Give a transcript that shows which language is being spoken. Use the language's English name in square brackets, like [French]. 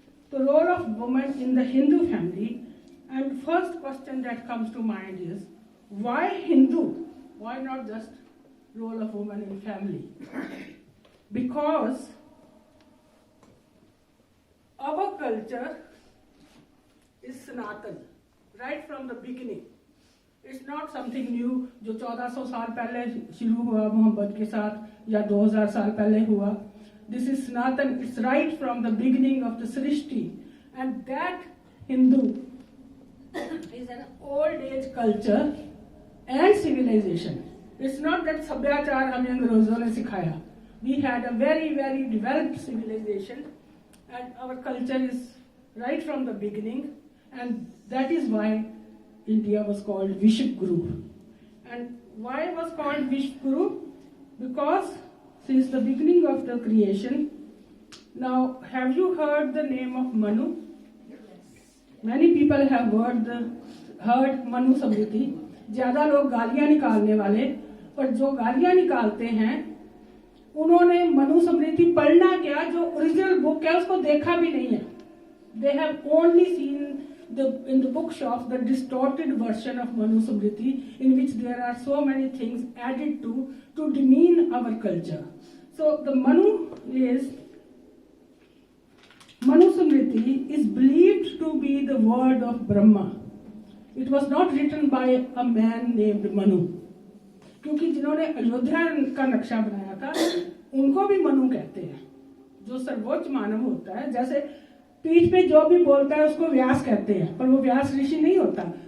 [English] The role of woman in the Hindu family. And first question that comes to mind is, why Hindu? Why not just role of woman in family? Because our culture is Sanatan, right from the beginning. It's not something new, [Hindi] जो 1400 साल पहले शुरू हुआ मोहम्मद के साथ या 2000 साल पहले हुआ. [English] This is Sanatan. It's right from the beginning of the Srishti, and that Hindu is an old age culture and civilization. It's not that [Hindi] sabhyachar hame अंग्रेजों ने सिखाया. [English] We had a very, very developed civilization, and our culture is right from the beginning, and that is why India was called Vishwaguru. And why it was called Vishwaguru? Because since the beginning of the creation, now have you heard the name of Manu? Many people have heard Manu Samriti. [Hindi] ज्यादा लोग गालियां निकालने वाले, पर जो गालियां निकालते हैं उन्होंने मनु स्मृति पढ़ना क्या, जो ओरिजिनल बुक है उसको देखा भी नहीं है. [English] They have only seen in the bookshops the distorted version of Manu Smriti, in which there are so many things added to demean our culture. So the Manu Smriti is believed to be the word of Brahma. It was not written by a man named Manu. [Hindi] क्योंकि जिन्होंने अयोध्या का नक्शा बनाया था उनको भी मनु कहते हैं, जो सर्वोच्च मानव होता है. जैसे पीठ पे जो भी बोलता है उसको व्यास कहते हैं, पर वो व्यास ऋषि नहीं होता.